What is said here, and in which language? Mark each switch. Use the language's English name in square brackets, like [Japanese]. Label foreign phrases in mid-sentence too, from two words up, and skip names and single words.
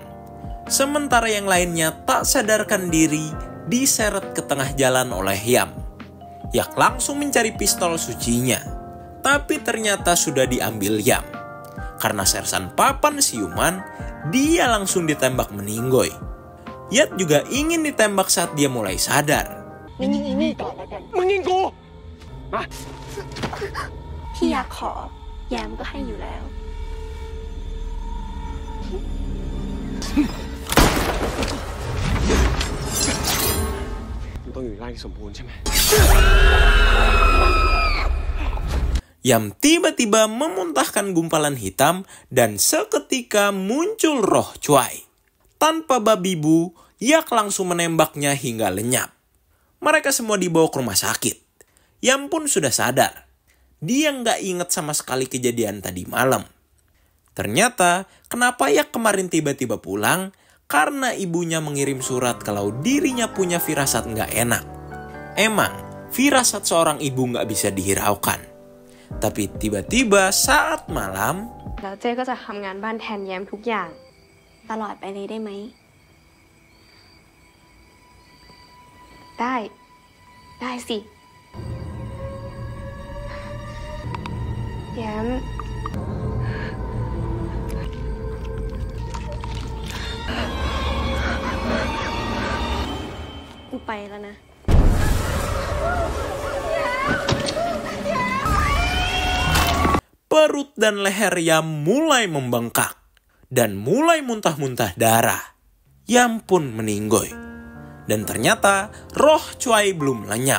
[Indonesian] Sementara yang lainnya tak sadarkan diri diseret ke tengah jalan oleh Yam. Yak langsung mencari pistol sucinya. Tapi ternyata sudah diambil Yam. Karena sersan papan siuman, dia langsung ditembak meninggoy. Yat juga ingin ditembak saat dia mulai sadar. [Thai] มึงยิงกู มา พี่อยากขอแยมก็ให้อยู่แล้ว มึงต้องอยู่ในร่างที่สมบูรณ์ใช่ไหม [Indonesian] Yam tiba-tiba memuntahkan gumpalan hitam dan seketika muncul roh Cuai. Tanpa babi bu, Yak langsung menembaknya hingga lenyap. Mereka semua dibawa ke rumah sakit. Yam pun sudah sadar. Dia nggak ingat sama sekali kejadian tadi malam. Ternyata, kenapa Yak kemarin tiba-tiba pulang? Karena ibunya mengirim surat kalau dirinya punya firasat nggak enak. Emang, firasat seorang ibu nggak bisa dihiraukan. Tapi tiba-tiba saat malam, [Thai] แล้วเจ้ก็จะทำงานบ้านแทนแยมทุกอย่าง ตลอดไปเลยได้ไหมได้ได้สิ แย้ม กูไปแล้วนะ [Indonesian] Perut dan leher Yam mulai membengkak dan mulai muntah-muntah darah. Yam pun meninggoy. Dan ternyata roh Cuai belum lenyap.